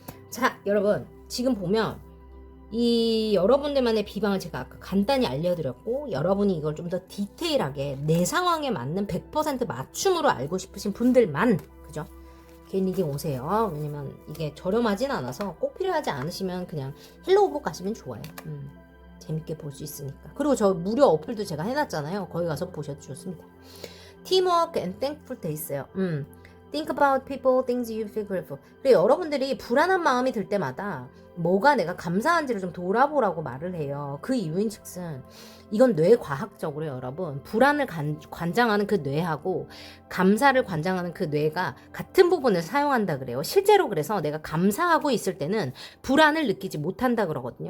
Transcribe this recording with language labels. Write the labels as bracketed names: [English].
[Korean] 자, 여러분 지금 보면 이 여러분들만의 비방을 제가 아까 간단히 알려드렸고, 여러분이 이걸 좀 더 디테일하게 내 상황에 맞는 100% 맞춤으로 알고 싶으신 분들만, 그죠? 개인 리딩 오세요. 왜냐면 이게 저렴하진 않아서 꼭 필요하지 않으시면 그냥 헬로우북 가시면 좋아요. 재밌게 볼 수 있으니까. 그리고 저 무료 어플도 제가 해놨잖아요. 거기 가서 보셔도 좋습니다. [English] Teamwork and Thankful [Korean] 돼 있어요. [English] Think about people, things you feel grateful. [Korean] 그리고 여러분들이 불안한 마음이 들 때마다 뭐가 내가 감사한지를 좀 돌아보라고 말을 해요. 그 이유인 즉슨 이건 뇌과학적으로 여러분, 불안을 관장하는 그 뇌하고 감사를 관장하는 그 뇌가 같은 부분을 사용한다 그래요. 실제로 그래서 내가 감사하고 있을 때는 불안을 느끼지 못한다 그러거든요.